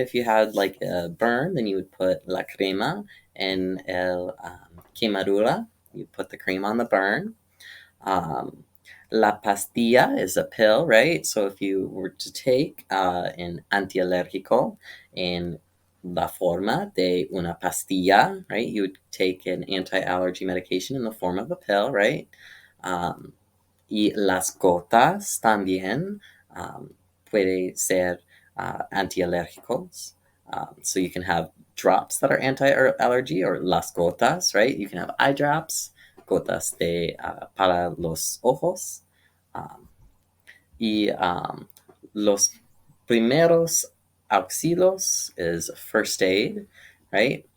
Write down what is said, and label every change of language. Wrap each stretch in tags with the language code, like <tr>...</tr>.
<en>If you had like a burn, then you would put</en> <es>la crema,</es> <en>and</en> <es>el quemadura,</es> <en>you put the cream on the burn.</en> <es>La pastilla</es> <en>is a pill, right? So if you were to take an antialérgico in</en> <es>la forma de una pastilla,</es> <en>right? You would take an anti-allergy medication in the form of a pill, right?</en> <es>Y las gotas también puede ser antialérgicos.</es> <en>So you can have drops that are anti-allergy, or</en> <es>las gotas,</es> <en>right? You can have eye drops,</en> <es>gotas de para los ojos. Y los primeros auxilios</es> <en>is first aid, right?</en>